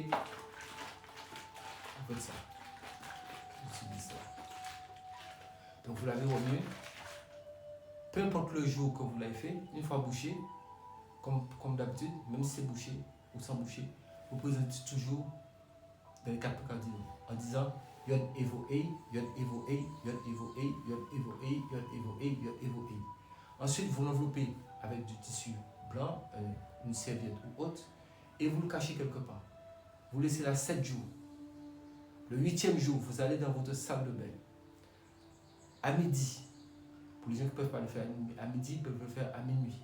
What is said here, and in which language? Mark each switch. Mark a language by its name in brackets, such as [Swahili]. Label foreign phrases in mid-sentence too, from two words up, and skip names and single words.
[French] Vous faites ça. Vous utilisez ça. Donc vous l'avez remis. Peu importe le jour que vous l'avez fait, une fois bouché, comme d'habitude, même si c'est bouché ou sans boucher, vous présentez toujours dans les 4 cardinaux en disant Yod Evo Ei, Yod Evo Ei, Yod Evo Ei, Yod Evo Ei, Yod Evo Ei, Yod Evo Ei. Ensuite, vous l'enveloppez avec du tissu blanc, une serviette ou autre, et vous le cachez quelque part. Vous laissez là 7 jours. Le 8e jour, vous allez dans votre salle de bain. À midi, pour les gens qui ne peuvent pas le faire à midi, ils peuvent le faire à minuit.